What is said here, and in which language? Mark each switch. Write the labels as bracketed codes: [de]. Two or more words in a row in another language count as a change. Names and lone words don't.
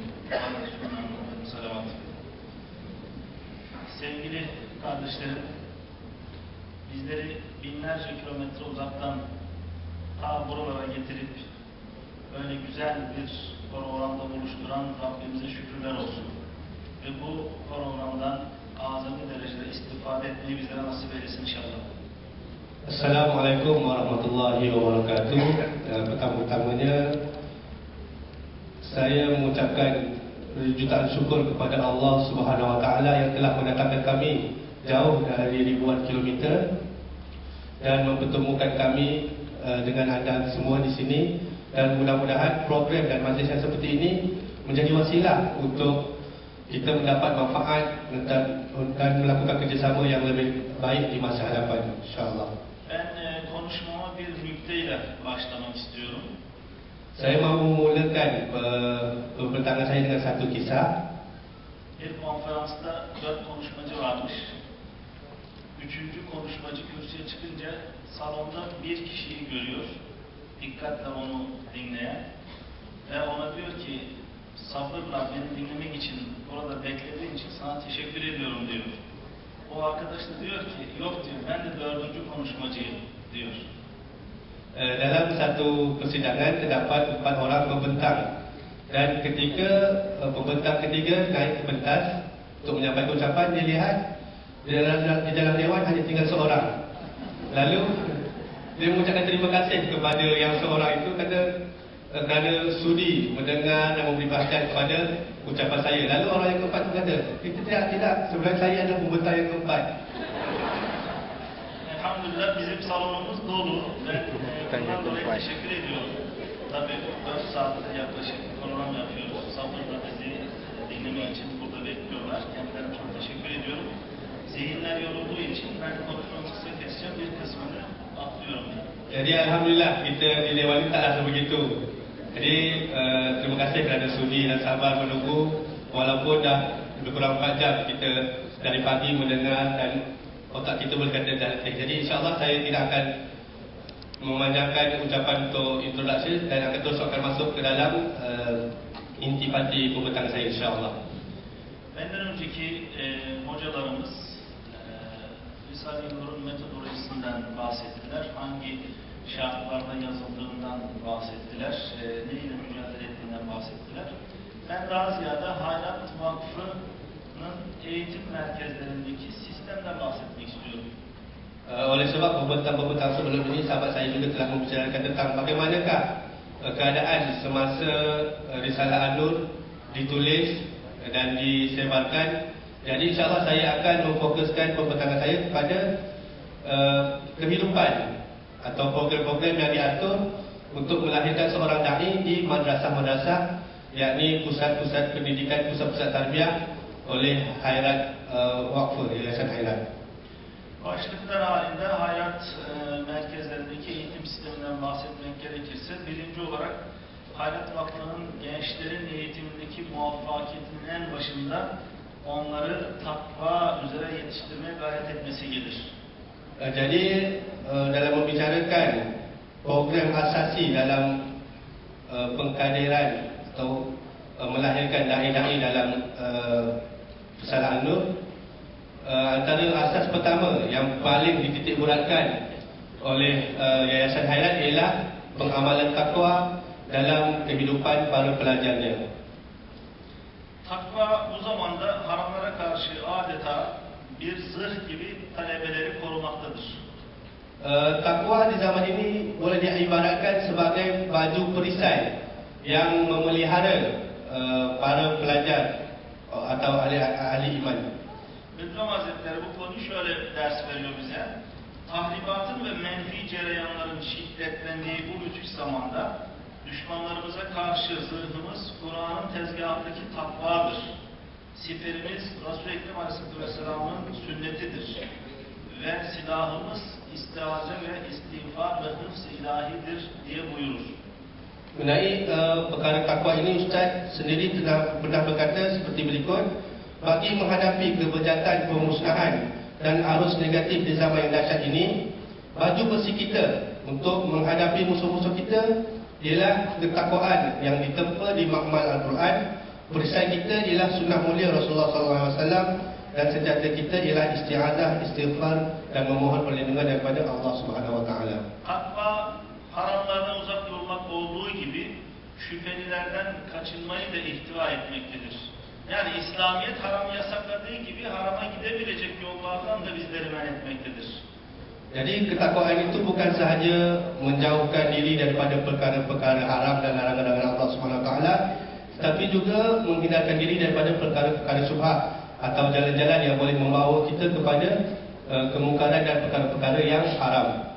[tr] Ala Resulüna Muhammedin salavat. Sevgili kardeşlerim, bizleri binlerce kilometre uzaktan ta buralara getirip böyle güzel bir programda buluşturan Rabbimize şükürler olsun. Ve bu programdan azami derecede istifade etmeyi bizlere nasip eylesin inşallah. [ar] السلام عليكم ورحمة الله وبركاته. [ms] Pertama-tamanya saya mengucapkan jutaan syukur kepada Allah [ar] سبحانه وتعالى [ms] yang telah mendatangkan kami jauh dari ribuan kilometer dan mempertemukan kami dengan anda semua di sini, dan mudah-mudahan program dan majlis yang seperti ini menjadi wasilah untuk kita mendapat manfaat dan melakukan kerjasama yang lebih baik di masa hadapan, insyaallah. [tr] Ben konuşmama bir nükteyle başlamak istiyorum. [ms] Saya mahu memulakan pembentangan saya dengan satu kisah. [tr] Bir konferansta 4 konuşmacı varmış. 3. konuşmacı kürsüye çıkınca salonda bir kişiyi görüyor. Dikkatle onu dinleyen. Ve ona diyor ki, sabırla beni dinlemek için, orada beklediğin için sana teşekkür ediyorum diyor. O arkadaş da diyor ki, yok diyor, ben de 4. konuşmacıyım diyor. [ms] Dalam satu persidangan terdapat 4 orang pembentang, dan ketika pembentang ketiga naik ke pentas untuk menyampaikan ucapan, dia lihat di dalam dewan hanya tinggal seorang. Lalu dia mengucapkan terima kasih kepada yang seorang itu kerana sudi mendengar dan memberi perhatian kepada ucapan saya. Lalu orang yang keempat itu kata, tidak, sebenarnya saya adalah pembentang yang keempat. [tr] Elhamdülillah bizim salonumuz dolu. Ben bundan dolayı teşekkür ediyorum. Tabii 4 saatte yaklaşık program yapıyoruz. Sabırla bizi dinlemek için burada bekliyorlar. Kendilerine çok teşekkür ediyorum. Zihinler yorulduğu için ben konuşmamı kısa keseceğim, bir kısmını atlıyorum. [ms] Jadi alhamdulillah kita di dewan ini taklah sebegitu. Jadi terima kasih kerana sudi dan sabar menunggu walaupun dah lebih kurang 4 jam kita dari pagi mendengar dan otak kita berkata dah letih. Jadi insyaAllah saya tidak akan memanjangkan ucapan untuk introduksi dan akan terus akan masuk ke dalam intipati pembentangan saya insyaAllah. [tr] Benden önceki hocalarımız Risale-i Nur'un metodolojisinden bahsettiler. Hangi şartlarda yazıldığından bahsettiler. Neyle mücadele ettiğinden bahsettiler. Ben daha ziyade Hayrat Vakfı'nın eğitim merkezlerindeki sistemden bahsetmek istiyorum. [ms] Oleh sebab pembentang-pembentang sebelum ini sahabat saya juga telah membicarakan tentang bagaimanakah keadaan semasa Risalah An-Nur ditulis dan disebarkan. Jadi insyaAllah saya akan memfokuskan pembentangan saya kepada kehidupan atau program-program yang diatur untuk melahirkan seorang da'i di madrasah-madrasah, yakni pusat-pusat pendidikan, pusat-pusat tarbiyah oleh Hayrat Vakfı, Yayasan Hayrat. [tr] Başlıklar halinde Hayrat merkezlerindeki eğitim sisteminden bahsetmek gerekirse, birinci olarak Hayrat Vakfı'nın gençlerin eğitimindeki muvaffakiyetinin en başında onları takva üzere yetiştirmeye gayret etmesi gelir. [ms] Jadi dalam membicarakan program asasi dalam pengkaderan atau melahirkan da'i-da'i dalam Risalah An-Nur, antara asas pertama yang paling dititikberatkan oleh Yayasan Hayrat ialah pengamalan takwa dalam kehidupan para pelajarnya. [tr] Takva bu zamanda haramlara karşı adeta bir zırh gibi talebeleri korumaktadır. [ms] Takwa di zaman ini boleh diibaratkan sebagai baju perisai yang memelihara para pelajar atau ahli iman. [tr] Bediüzzaman Hazretleri bu konuyu şöyle ders veriyor bize. Tahribatın ve menfi cereyanların şiddetlendiği bu müthiş zamanda düşmanlarımıza karşı zırhımız Kur'an'ın tezgahındaki takvadır. Siperimiz Resul-i Ekrem Aleyhisselam'ın sünnetidir. Ve silahımız istiaze ve istiğfar ve hıfz-ı ilahidir diye buyurur. [ms] Mengenai perkara takwa ini, Ustaz sendiri pernah berkata seperti berikut: bagi menghadapi kebejatan, pemusnahan dan arus negatif di zaman yang dahsyat ini, baju besi kita untuk menghadapi musuh-musuh kita ialah ketakwaan yang ditempa di makmal Al-Quran. Perisai kita ialah sunnah mulia Rasulullah SAW, dan senjata kita ialah isti'adah, istighfar dan memohon perlindungan daripada Allah [ar] سبحانه وتعالى. [tr] Takva haramlardan uzak durmak olduğu gibi şüphelilerden kaçınmayı da ihtiva etmektedir. Yani İslamiyet haram yasakladığı gibi harama gidebilecek yollardan da bizleri men etmektedir. [ms] Jadi ketakwaan itu bukan sahaja menjauhkan diri daripada perkara-perkara haram dan larangan-larangan Allah [ar] سبحانه وتعالى, [ms] tetapi juga menghindarkan diri daripada perkara-perkara syubhat atau jalan-jalan yang boleh membawa kita kepada kemungkaran dan perkara-perkara yang haram.